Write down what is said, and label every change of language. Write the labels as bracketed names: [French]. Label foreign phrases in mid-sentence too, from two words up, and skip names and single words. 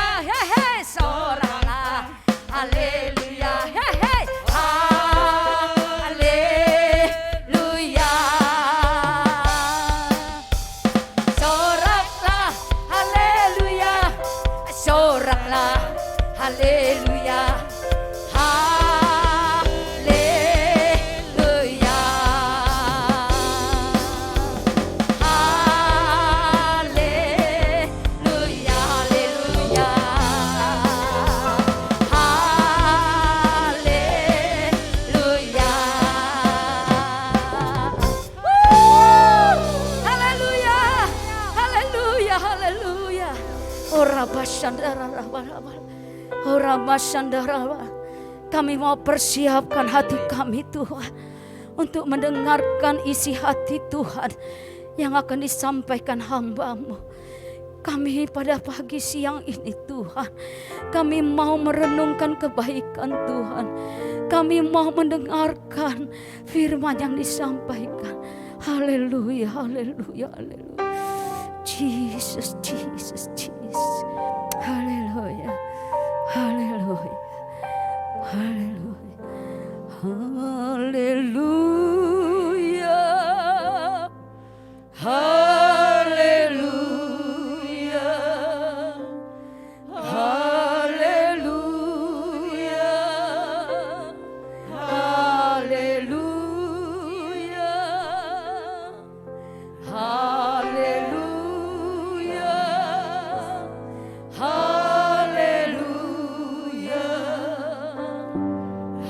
[Indonesian] Hehe, soraklah, haleluya. Hehe, haleluya. Soraklah, haleluya. Soraklah, haleluya. Haleluya. Haleluya, haleluya. Haleluya. Haleluya. Haleluya, haleluya. Ora basandara rabaraba. Ora basandara. Kami mau persiapkan hati kami Tuhan, untuk mendengarkan isi hati Tuhan yang akan disampaikan hamba-Mu. Kami pada pagi siang ini Tuhan, kami mau merenungkan kebaikan Tuhan. Kami mau mendengarkan firman yang disampaikan. Haleluya, haleluya, haleluya. Jesus, Jesus, Jesus. Haleluya, haleluya, haleluya, haleluya, haleluya, haleluya, haleluya, haleluya, haleluya.